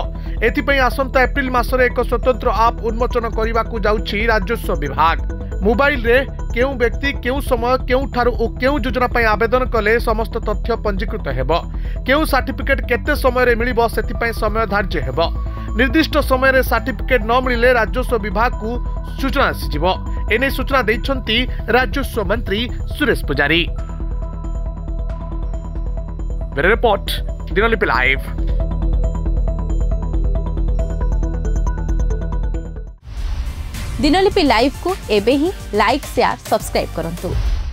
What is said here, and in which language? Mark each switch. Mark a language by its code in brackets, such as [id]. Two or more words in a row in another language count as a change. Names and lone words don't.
[or] ଏଥିପାଇଁ ଆସନ୍ତା ଏପ୍ରିଲ ମାସରେ ଏକ ସ୍ୱତନ୍ତ୍ର ଆପ ଉନ୍ମୋଚନ କରିବାକୁ ଯାଉଛି ରାଜସ୍ୱ ବିଭାଗ। ମୋବାଇଲ ରେ କେଉଁ ବ୍ୟକ୍ତି କେଉଁ ସମୟ କେଉଁ ଠାରୁ ଓ କେଉଁ ଯୋଜନା ପାଇଁ ଆବେଦନ କଲେ ସମସ୍ତ ତଥ୍ୟ ପଞ୍ଜୀକୃତ ହେବ। କେଉଁ ସର୍ଟିଫିକେଟ କେତେ ସମୟ ରେ ମିଳିବ ସେଥିପାଇଁ ସମୟ ଧାର୍ଯ୍ୟ ହେବ। ନିର୍ଦ୍ଦିଷ୍ଟ ସମୟ ରେ ସର୍ଟିଫିକେଟ ନ ମିଳିଲେ ରାଜସ୍ୱ ବିଭାଗ କୁ ସୂଚନା ଆସିଯିବ। ଏନେଇ ସୂଚନା ଦେଉଛନ୍ତି ରାଜସ୍ୱ ମନ୍ତ୍ରୀ ସୁରେଶ ପୂଜାରୀ। ରିପୋର୍ଟ ଦିନଲିପି ଲାଇଭ। ଦିନଲିପି ଲାଇଭ କୁ ଏବେ ହିଁ [en] like share subscribe [or] କରନ୍ତୁ।